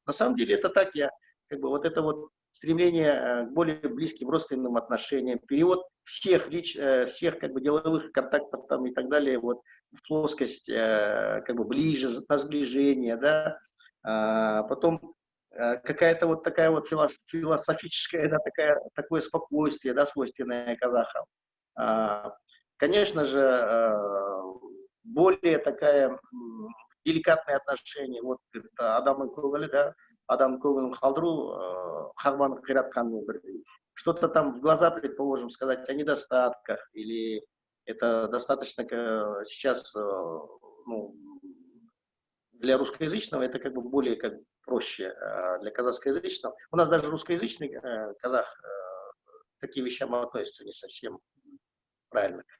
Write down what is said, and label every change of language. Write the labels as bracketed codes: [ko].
[ru] На самом деле это так, как бы вот это вот стремление к более близким родственным отношениям, перевод всех как бы деловых контактов там и так далее вот в плоскость как бы ближе, на сближение, да, потом какая-то вот такая вот философическая, да, такое спокойствие, да, свойственное казахам. Конечно же, более такая деликатные отношения, вот [kk] адамның көңілі, да, адамның көңілін қалдыру, қағбаны қиратқанмен бірдей. [ru] Что-то там в глаза, предположим, сказать о недостатках, или это достаточно сейчас, ну, для русскоязычного это как бы более как бы проще, для казахскоязычного. У нас даже русскоязычный казах к таким вещам относится не совсем правильно.